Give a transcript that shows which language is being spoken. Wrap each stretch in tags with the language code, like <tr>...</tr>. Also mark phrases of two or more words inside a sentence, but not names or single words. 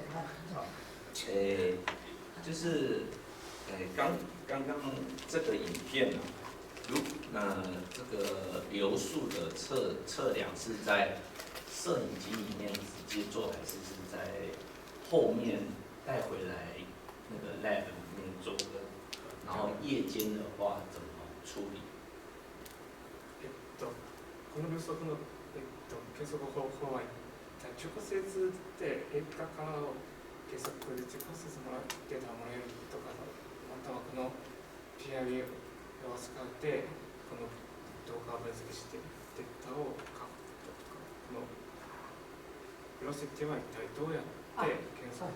<zh>就是刚刚这个影片呢，这个流速的测量是在摄影机里面直接做，还是在后面带回来那个 lab 里面做的？然后夜间的话怎么处理？</zh> <ja>この予測の計測方法は直接で映画からの計測で直接データをもらえるとか、またはこの PIV を使ってこの動画を分析してデータを書くとか、このベロシティは一体どうやって計測？</ja>